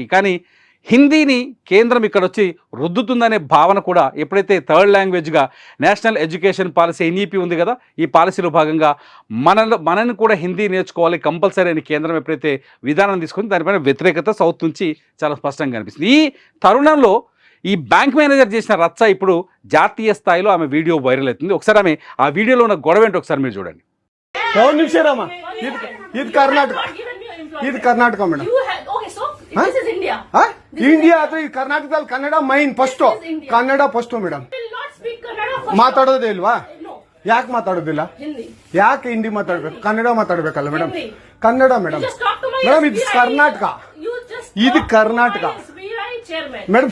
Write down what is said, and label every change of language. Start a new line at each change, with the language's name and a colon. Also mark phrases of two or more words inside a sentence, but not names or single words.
Telugu: కానీ హిందీని కేంద్రం ఇక్కడ వచ్చి రుద్దుతుందనే భావన కూడా ఎప్పుడైతే థర్డ్ లాంగ్వేజ్గా నేషనల్ ఎడ్యుకేషన్ పాలసీ ఎన్ఈపీ ఉంది కదా, ఈ పాలసీలో భాగంగా మనని కూడా హిందీ నేర్చుకోవాలి కంపల్సరీ అని కేంద్రం ఎప్పుడైతే విధానం తీసుకుంది, దానిపైన వ్యతిరేకత సౌత్ నుంచి చాలా స్పష్టంగా కనిపిస్తుంది. ఈ తరుణంలో ఈ బ్యాంక్ మేనేజర్ చేసిన రచ్చ ఇప్పుడు జాతీయ స్థాయిలో ఆమె వీడియో వైరల్ అవుతుంది. ఒకసారి ఆమె ఆ వీడియోలో ఉన్న గొడవ ఏంటో ఒకసారి మీరు చూడండి. ఇది కర్ణాటక మేడం.
Kannada: ಇಂಡಿಯಾ ಅದು ಈ ಕರ್ನಾಟಕದಲ್ಲಿ ಕನ್ನಡ ಮೈನ್ ಫಸ್ಟ್, ಕನ್ನಡ ಫಸ್ಟ್ ಮೇಡಮ್. ಮಾತಾಡೋದೇ ಇಲ್ವಾ? ಯಾಕೆ ಮಾತಾಡೋದಿಲ್ಲ? ಯಾಕೆ ಹಿಂದಿ ಮಾತಾಡ್ಬೇಕು? ಕನ್ನಡ ಮಾತಾಡ್ಬೇಕಲ್ಲ ಮೇಡಮ್. ಕನ್ನಡ ಮೇಡಮ್. ಮೇಡಮ್ ಇದು ಕರ್ನಾಟಕ, ಇದು ಕರ್ನಾಟಕ ಮೇಡಮ್.